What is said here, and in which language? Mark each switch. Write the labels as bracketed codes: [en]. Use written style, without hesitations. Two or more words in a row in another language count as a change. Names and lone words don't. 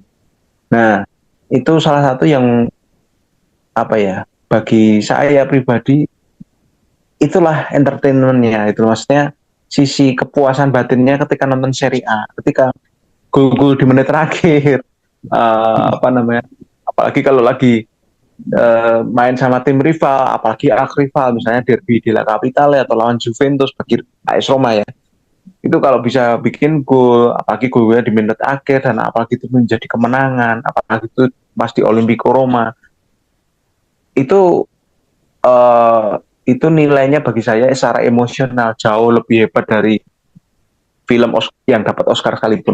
[id] Nah itu salah satu yang bagi saya pribadi itulah entertainmentnya, itu maksudnya sisi kepuasan batinnya ketika nonton Serie A, ketika gol-gol di menit terakhir, apalagi kalau lagi main sama tim rival, apalagi rival, misalnya [it] derby della Capitale [id] atau lawan Juventus bagi AS Roma ya, itu kalau bisa bikin gol, apalagi golnya di menit akhir dan apalagi itu menjadi kemenangan, apalagi itu pas di Olimpico Roma, itu nilainya bagi saya secara emosional jauh lebih hebat dari film yang dapat Oscar sekalipun.